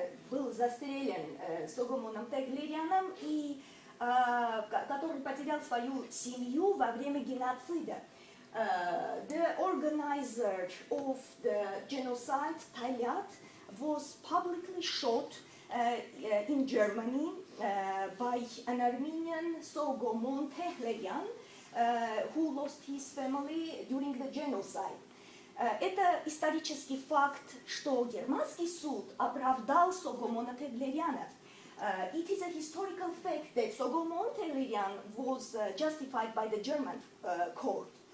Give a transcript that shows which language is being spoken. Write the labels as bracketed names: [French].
[Russian] Был застрелен Согомоном Теглеряном, который потерял свою семью во время геноцида. [English] The organizer of the genocide, Talat, was publicly shot in Germany by an Armenian Sogomon Teglerian, who lost his family during the genocide. [Russian] Это исторический факт, что германский суд оправдал Согомона Теглеряна. [English] It is a historical fact that Sogomon Teglerian was justified by the German court.